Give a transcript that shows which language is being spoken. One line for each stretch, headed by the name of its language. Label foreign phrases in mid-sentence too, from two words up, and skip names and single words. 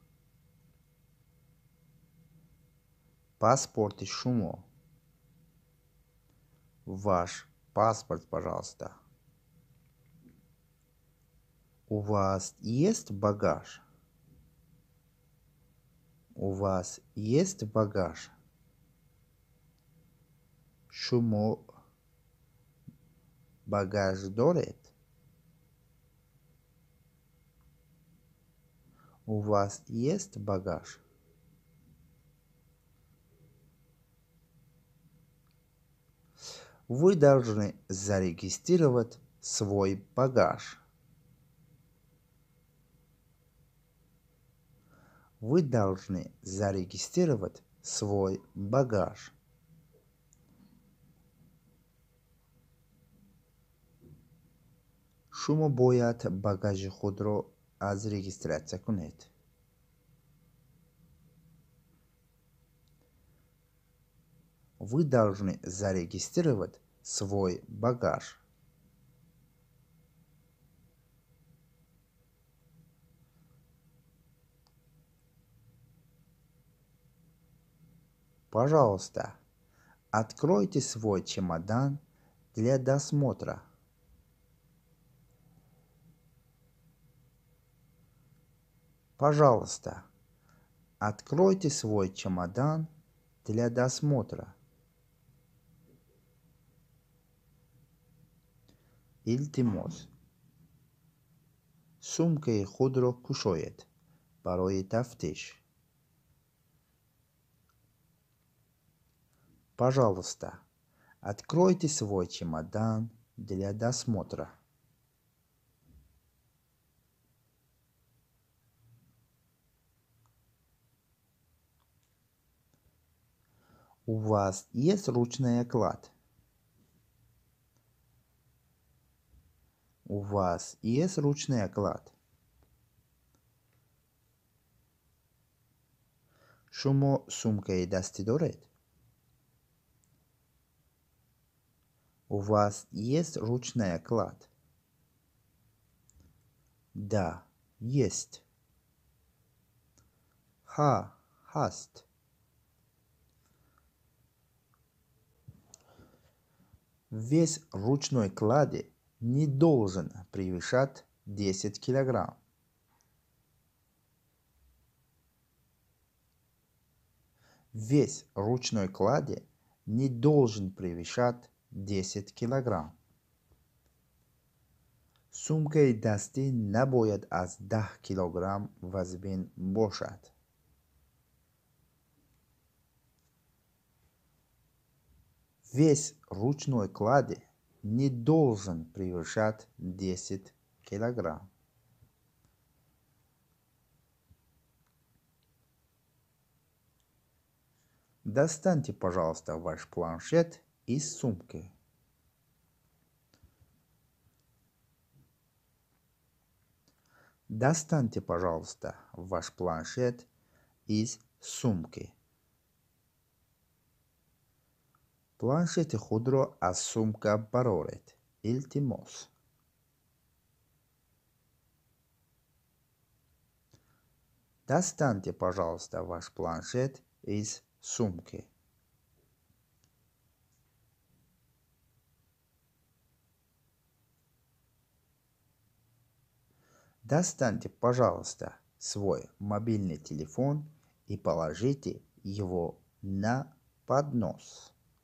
Tajik: Паспорт шумо.
Russian: Ваш паспорт, пожалуйста. У вас есть багаж? У вас есть багаж?
Tajik: Шумо багаж доред?
Russian: У вас есть багаж? Вы должны зарегистрировать свой багаж. Вы должны зарегистрировать свой багаж.
Tajik: шумо бояд багажи худро аз регистратсия кунед.
Russian: Вы должны зарегистрировать свой багаж. Пожалуйста, откройте свой чемодан для досмотра. Пожалуйста, откройте свой чемодан для досмотра.
Tajik: Илтимос. сумкаи худро кушоед барои тафтиш.
Russian: Пожалуйста, откройте свой чемодан для досмотра. У вас есть ручная кладь? У вас есть ручная кладь?
Tajik: шумо сумкаи дастӣ доред?
Russian: У вас есть ручная кладь? Да, есть.
Tajik: Ха, хаст.
Russian: Вес ручной клади не должен превышать 10 килограмм. Вес ручной клади не должен превышать 10 килограмм.
Tajik: сумкаи дастӣ набояд аз 10 килограмм вазбин бошад.
Russian: Вес ручной клади не должен превышать 10 килограмм. Достаньте, пожалуйста, ваш планшет из сумки. Достаньте, пожалуйста, ваш планшет из сумки.
Tajik: Планшети худро аз сумка бароред. Илтимос.
Russian: Достаньте, пожалуйста, ваш планшет из сумки. Достаньте, пожалуйста, свой мобильный телефон и положите его на поднос.